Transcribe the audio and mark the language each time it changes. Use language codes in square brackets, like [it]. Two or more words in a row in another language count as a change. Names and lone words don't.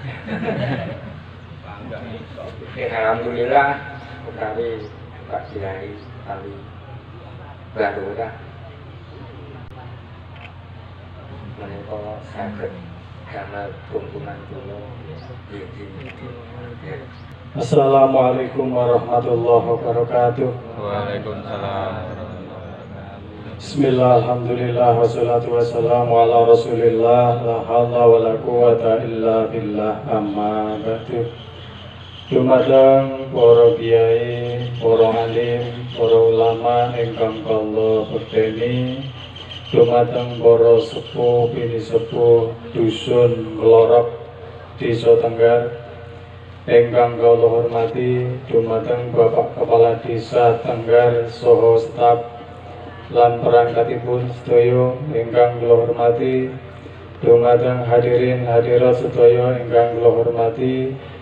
[jv] Alhamdulillah utawi Pak Kiai kali Barora menika saged damel tuntunan kula nggih. [ar] السلام عليكم ورحمة الله وبركاته. Waalaikumsalam. بسم الله، الحمد لله، والصلاة والسلام على رسول الله، لا حول ولا قوة إلا بالله، أما بعد. [jv] Dumateng para kiai, para alim, para ulama ingkang kula berdeni, dumateng para sepuh bini sepuh dusun Nglorok Desa Tenggar ingkang kula hormati, dumateng Bapak Kepala Desa Tenggar saha staf lan perangkatipun sedaya ingkang kula hormati, dumateng hadirin hadirat sedaya ingkang kula hormati,